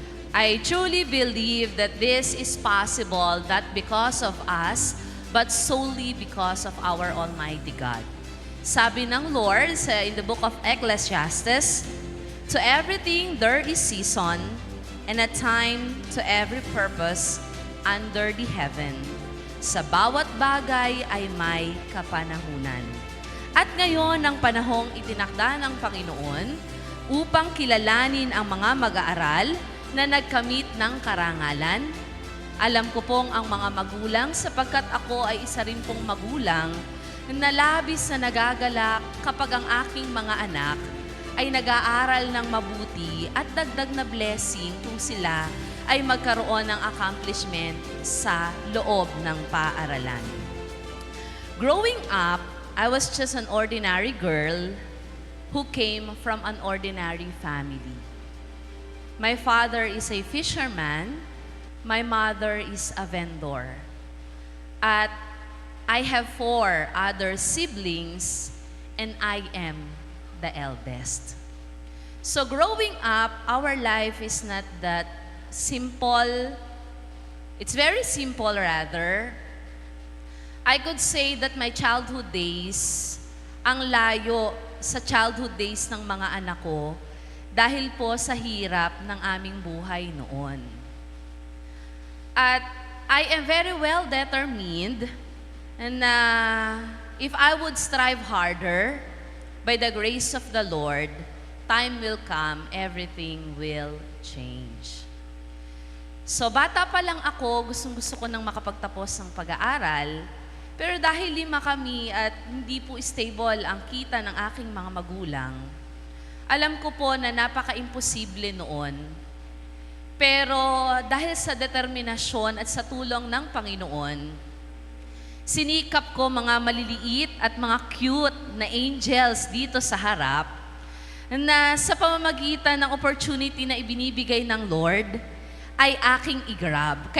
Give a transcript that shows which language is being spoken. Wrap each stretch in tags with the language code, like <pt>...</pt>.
<en>I truly believe that this is possible not because of us, but solely because of our Almighty God.</en> <tl>Sabi ng</tl> <en>Lord in the book of Ecclesiastes, to everything there is season, and a time to every purpose under the heaven.</en> <tl>Sa bawat bagay ay may kapanahunan. At ngayon ang panahong itinakda ng Panginoon upang kilalanin ang mga mag-aaral na nagkamit ng karangalan. Alam ko pong ang mga magulang sapagkat ako ay isa rin pong magulang na labis na nagagalak kapag ang aking mga anak ay nag-aaral ng mabuti at dagdag na blessing kung sila ay magkaroon ng accomplishment sa loob ng paaralan.</tl> <en>Growing up, I was just an ordinary girl who came from an ordinary family. My father is a fisherman. My mother is a vendor. At I have 4 other siblings, and I am the eldest. So growing up, our life is not that simple. It's very simple rather. I could say that my childhood days,</en> <tl>ang layo sa childhood days ng mga anak ko dahil po sa hirap ng aming buhay noon.</tl> <en>At I am very well determined and if I would strive harder, by the grace of the Lord, time will come, everything will change.</en> <tl>So bata pa lang ako, gustong-gusto ko nang makapagtapos ng pag-aaral, pero dahil 5 kami at hindi po stable ang kita ng aking mga magulang, alam ko po na napaka-imposible noon. Pero dahil sa determinasyon at sa tulong ng Panginoon, sinikap ko mga maliliit at mga cute na angels dito sa harap na sa pamamagitan ng opportunity na ibinibigay ng Lord ay aking i-grab.</tl>